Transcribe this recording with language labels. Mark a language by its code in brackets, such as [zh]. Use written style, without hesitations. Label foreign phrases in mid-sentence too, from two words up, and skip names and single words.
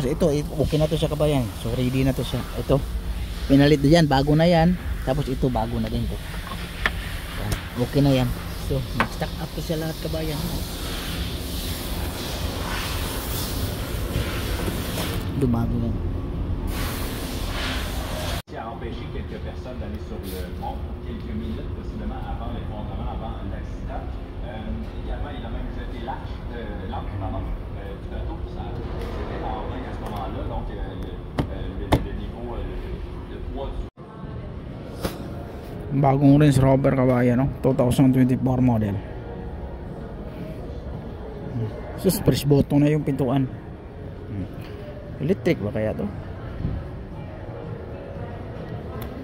[tl] Ito, okay na to siya kabayan. So ready na to siya. Ito, pinalit yan, bago na yan. Tapos ito, bago na din to. Yan, okay na yan. So [en] stock up [tl] to siya lahat kabayan. Dumago na. [fr] A empêché quelques personnes d'aller sur le pont pour quelques minutes, possiblement avant l'effondrement, avant l'accident. Également, il a même jeté l'arche du bateau. C'était en vain à ce moment-là, donc le niveau, le poids du... [tl] Bagong Range Rover kabayan, no? 2024 model. Sus, [en] press button [tl] na yung pintuan. Electric ba kaya to?